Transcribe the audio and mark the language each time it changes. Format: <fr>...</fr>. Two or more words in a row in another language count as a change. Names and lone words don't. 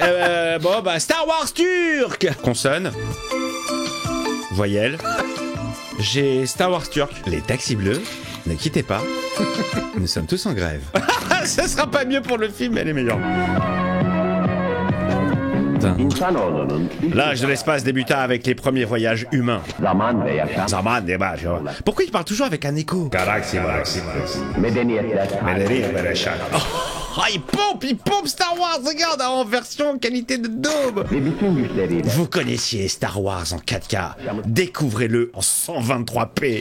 <fr>Bon bah Star Wars turc. Consonne. Voyelle. J'ai Star Wars turc. Les taxis bleus. Ne quittez pas. Nous sommes tous en grève. Ça sera pas mieux pour le film, elle est meilleure. L'âge de l'espace débuta avec les premiers voyages humains.</fr> <tr>Zaman ve yaşam.</tr> <fr>Pourquoi il parle toujours avec un écho? Galaxie. Oh, il pompe Star Wars, regarde, en version qualité de daube. Vous connaissiez Star Wars en 4K, découvrez-le en 123p.</fr>